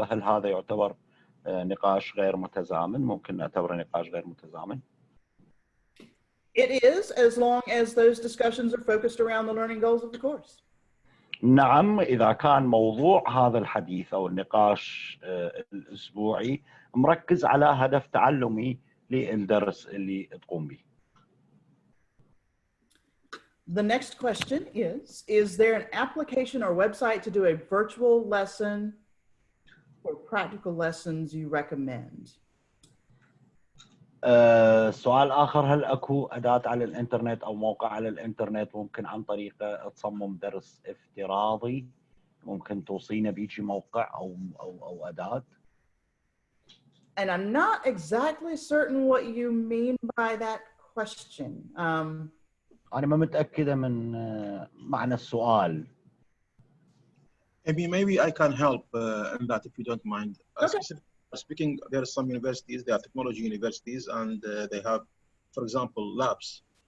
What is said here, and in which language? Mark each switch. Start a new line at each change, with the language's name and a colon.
Arabic: هل هذا يعتبر نقاش غير متزامن؟ ممكن نعتبره نقاش غير متزامن.
English: It is, as long as those discussions are focused around the learning goals of the course.
Arabic: نعم، إذا كان موضوع هذا الحديث أو النقاش الأسبوعي مركز على هدف تعلمي للدرس اللي تقوم به.
English: The next question is there an application or website to do a virtual lesson or practical lessons you recommend?
Arabic: سؤال آخر، هل أكو أداة على الإنترنت أو موقع على الإنترنت ممكن عن طريقه تصمم درس افتراضي؟ ممكن توصينا بيجي موقع أو أداة؟
English: And I'm not exactly certain what you mean by that question.
Arabic: أنا ما متأكدة من معنى السؤال.
English: Maybe I can help in that if you don't mind. Okay. Speaking, there are some universities, they are technology universities, and they have, for example, labs.